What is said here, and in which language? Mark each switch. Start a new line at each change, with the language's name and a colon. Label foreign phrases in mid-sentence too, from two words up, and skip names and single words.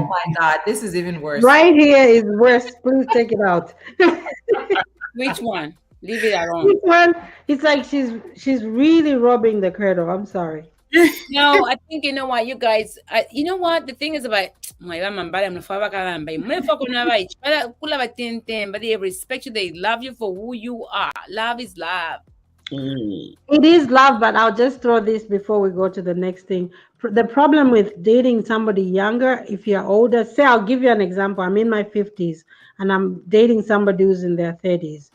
English: him. my God, this is even worse. Right here is worse. Please take it out. Which one? Leave it This alone. one, it's like she's really rubbing the cradle. I'm sorry. No, I think you know what, you guys. You know what the thing is about.
Bemba: My mama, mnafaa bakalamba, mnafaa kunava ichi, kula batenten,
English: but they respect you. They love you for who you are. Love is love. Mm. It is love, but I'll just throw this before we go to the next thing. The problem with dating somebody younger, if you're older, say I'll give you an example. I'm in my 50s and I'm dating somebody who's in their 30s.